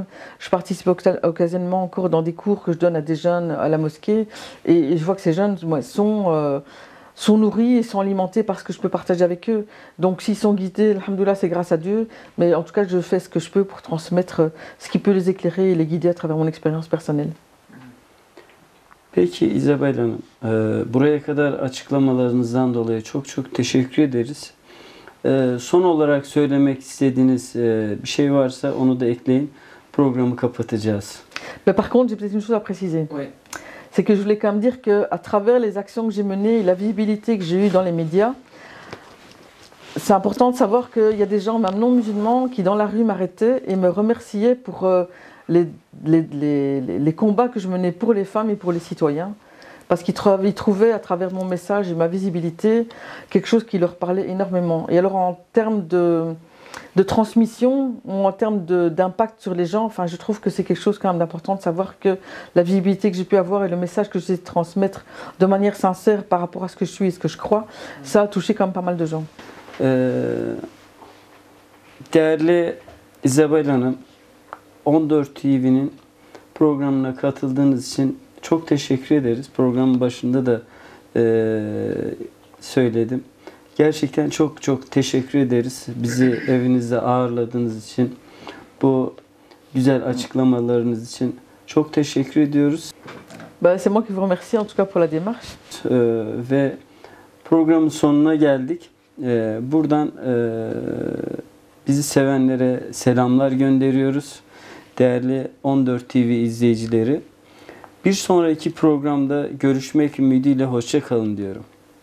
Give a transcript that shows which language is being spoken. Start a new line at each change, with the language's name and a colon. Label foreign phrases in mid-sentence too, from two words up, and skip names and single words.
French: Je participe occasionnellement encore dans des cours que je donne à des jeunes à la mosquée, et je vois que ces jeunes sont nourris et sont alimentés par ce que je peux partager avec eux. Donc s'ils sont guidés, alhamdoulilah, c'est grâce à Dieu, mais en tout cas, je fais ce que je peux pour transmettre ce qui peut les éclairer et les guider à travers mon expérience personnelle.
Turkish: Peki İzabel Hanım, buraya kadar açıklamalarınızdan dolayı çok çok teşekkür ederiz. Son olarak söylemek istediğiniz bir şey varsa onu da ekleyin. Programı kapatacağız.
French: Mais par contre, j'ai peut-être une chose à préciser. Oui. C'est que je voulais quand même dire qu'à travers les actions que j'ai menées et la visibilité que j'ai eue dans les médias, c'est important de savoir qu'il y a des gens, même non musulmans, qui dans la rue m'arrêtaient et me remerciaient pour les combats que je menais pour les femmes et pour les citoyens. Parce qu'ils trouvaient à travers mon message et ma visibilité quelque chose qui leur parlait énormément. Et alors en termes de transmission ou en termes d'impact sur les gens, enfin, je trouve que c'est quelque chose quand même d'important de savoir que la visibilité que j'ai pu avoir et le message que j'ai de transmettre de manière sincère par rapport à ce que je suis et ce que je crois, ça a touché quand même pas mal de gens.
Turkish: Değerli İzabel Hanım, 14 TV'nin programına katıldığınız için çok teşekkür ederiz. Programın başında da söyledim. Gerçekten çok çok teşekkür ederiz. Bizi evinizde ağırladığınız için, bu güzel açıklamalarınız için çok teşekkür ediyoruz.
French: C'est moi qui vous remercie en tout cas pour la démarche.
Turkish: Ve programın sonuna geldik. Buradan bizi sevenlere selamlar gönderiyoruz. Değerli 14 TV izleyicileri. Bir sonraki programda görüşmek ümidiyle hoşça kalın diyorum.